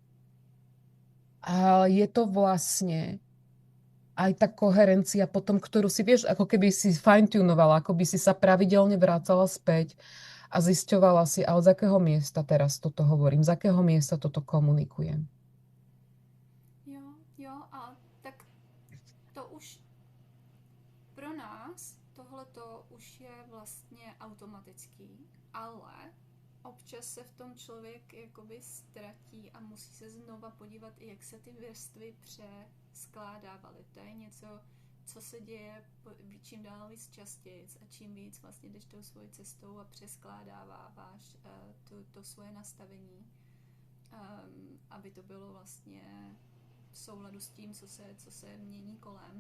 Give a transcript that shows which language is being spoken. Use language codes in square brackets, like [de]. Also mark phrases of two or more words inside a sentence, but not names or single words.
[sk] Ale je to vlastne aj tá koherencia potom, ktorú si, vieš, ako keby si fine-tunovala, ako by si sa pravidelne vracala späť a zisťovala si, ale z akého miesta teraz toto hovorím, z akého miesta toto komunikujem. [cs] Jo, a tak to už pro nás tohleto už je vlastně automatický, ale občas se v tom člověk jakoby ztratí a musí se znova podívat, jak se ty vrstvy přeskládávaly. To je něco, co se děje čím dál víc častěji a čím víc vlastně jdeš tou svojí cestou a přeskládáváš to svoje nastavení, aby to bylo vlastně v souladu s tím, co se mění kolem.